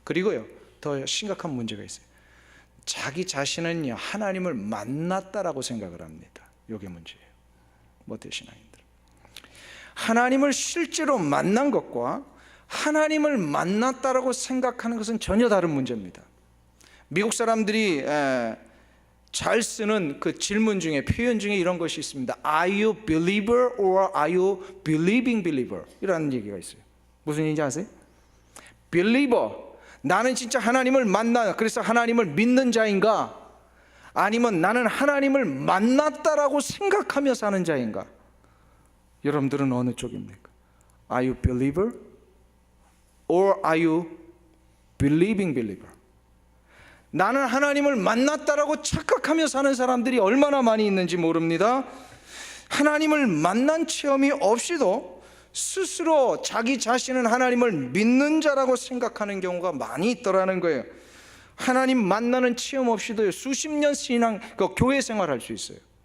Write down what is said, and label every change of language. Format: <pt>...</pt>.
<ko>그리고요 더 심각한 문제가 있어요. 자기 자신은요 하나님을 만났다라고 생각을 합니다. 이게 문제예요. 모태신앙인들, 하나님을 실제로 만난 것과 하나님을 만났다라고 생각하는 것은 전혀 다른 문제입니다. 미국 사람들이 잘 쓰는 그 질문 중에, 표현 중에 이런 것이 있습니다.</ko> <en>Are you believer or are you believing believer?</en> <ko>이라는 얘기가 있어요. 무슨 얘기인지 아세요? believer, 나는 진짜 하나님을 만나, 그래서 하나님을 믿는 자인가? 아니면 나는 하나님을 만났다라고 생각하며 사는 자인가? 여러분들은 어느 쪽입니까?</ko> <en>Are you believer or are you believing believer?</en> <ko>나는 하나님을 만났다라고 착각하며 사는 사람들이 얼마나 많이 있는지 모릅니다. 하나님을 만난 체험이 없이도 스스로 자기 자신은 하나님을 믿는 자라고 생각하는 경우가 많이 있더라는 거예요. 하나님 만나는 체험 없이도 수십 년 신앙, 교회 생활할 수 있어요.</ko>